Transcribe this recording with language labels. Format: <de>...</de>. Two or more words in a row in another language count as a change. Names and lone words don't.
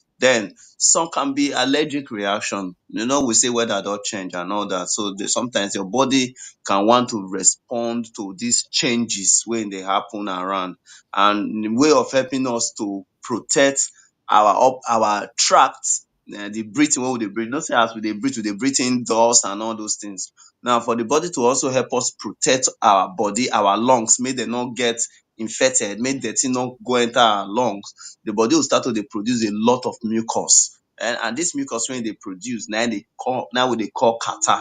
<pcm>Then some can be allergic reaction. We say weather don change and all that. So sometimes your body can want to respond to these changes wey dey happen around. And the way of helping us to protect our tract, the breathing wey we dey breathe. Say as we dey breathe in dust and all those things. Now for the body to also help us protect our body, our lungs, make dem no get infected, make dirty no go enter our lungs, the body will start to dey produce a lot of mucus. And this mucus wey e dey produce na we dey call catarrh.</pcm>